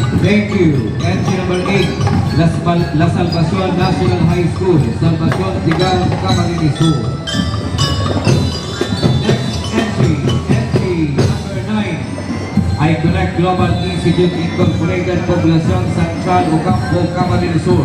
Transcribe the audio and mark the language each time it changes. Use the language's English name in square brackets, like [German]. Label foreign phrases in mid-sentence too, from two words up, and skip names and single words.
[English] Thank you. Entry number 8, La Salvacion National High School, Salvacion Tigaon, Camarines Sur. Entry number 9, I-Connect Global Institute Incorporated, Poblacion Central, Ocampo, Camarines Sur.